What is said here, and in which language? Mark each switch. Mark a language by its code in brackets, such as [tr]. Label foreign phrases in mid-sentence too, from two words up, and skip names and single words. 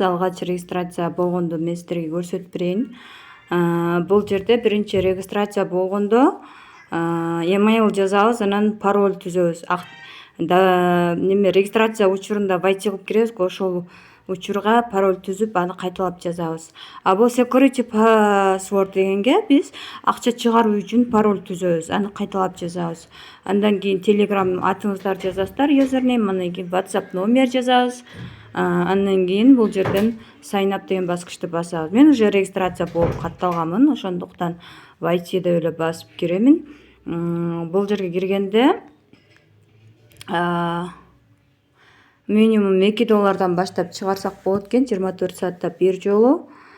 [ky] Алгач регистрация болгондо мен сиздерге көрсөтүп берейин. Бул жерде биринчи регистрация болгондо email жазабыз, анан пароль түзөбүз. Неме регистрация учурунда войти кылып киребиз, ошол учурга пароль түзүп, аны кайталап жазабыз. А бул [en] security password [ky] дегенге биз акча чыгаруу үчүн пароль түзөбүз, аны кайталап жазабыз. Андан кийин Telegram атыңыздарды жазасыздар, username, андан кийин WhatsApp номер жазабыз. Андан кийин бул жерден [en] sign up [ky] деген баскычты басабыз. Мен уже регистрация болуп катталганмын, ошондуктан войти деп эле басып киремин. Бул жерге киргенде минимум $2 баштап чыгарсак болот экен, 24 саатта бир жолу.